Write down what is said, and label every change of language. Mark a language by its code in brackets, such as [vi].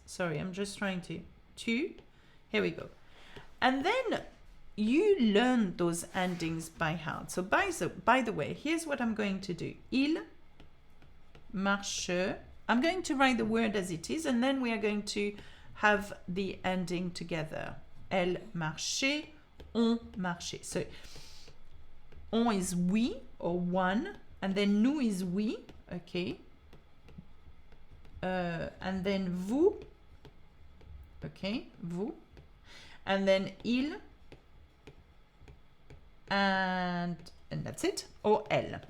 [en] Sorry, I'm just trying to. Tu. Here we go. And then you learn those endings by heart. So by the way, here's what I'm going to do. [fr] Il marche. [en] I'm going to write the word as it is, and then we are going to have the ending together. [fr] Elle marchait, on marchait. [en] So on is we or one, and then nous is we, okay. And then vous, okay, vous. And then il, and that's it, or elle.